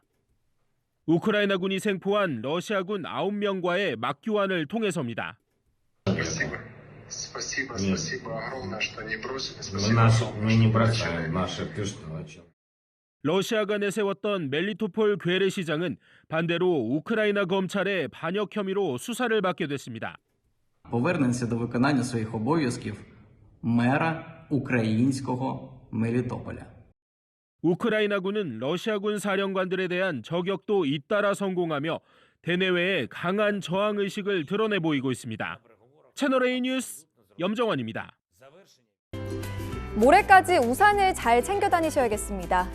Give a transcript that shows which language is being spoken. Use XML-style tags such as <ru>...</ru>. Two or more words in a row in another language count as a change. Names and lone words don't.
<ko>우크라이나군이 생포한 러시아군 9명과의 막교환을 통해서입니다. 러시아가 내세웠던 멜리토폴 괴뢰시장은 반대로 우크라이나 검찰의 반역 혐의로 수사를 받게 됐습니다.</ko> <uk>Повернемося до виконання своїх обов'язків мера українського Мелітополя.</uk> <ko>우크라이나군은 러시아군 사령관들에 대한 저격도 잇따라 성공하며 대내외에 강한 저항 의식을 드러내 보이고 있습니다. 채널A 뉴스 염정원입니다. 모레까지 우산을 잘 챙겨 다니셔야겠습니다.</ko>